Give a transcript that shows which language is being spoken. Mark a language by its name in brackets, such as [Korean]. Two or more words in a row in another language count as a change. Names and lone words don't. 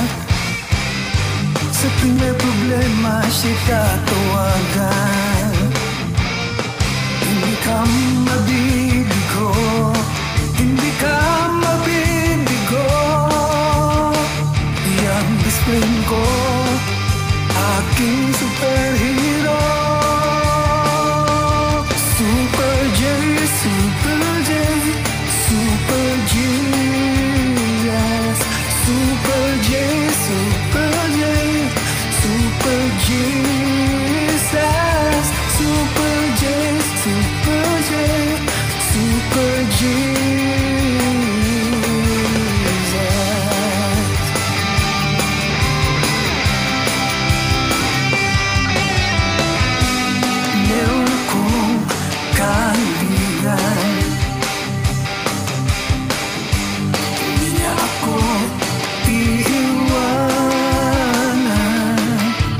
[Filipino] Sa tuwing may problema siya tatawagan. Hindi ka mabibigo, hindi ka mabibigo. Yang [English] best friend [Filipino] ko, aking superhero. [English] Super J, Super J, Super Jesus. Super J, Super J, Super Jesus. Super J, Super J, Super Jesus. [Filipino] Meron akong kaibigan, hindi niya ako iiwanan.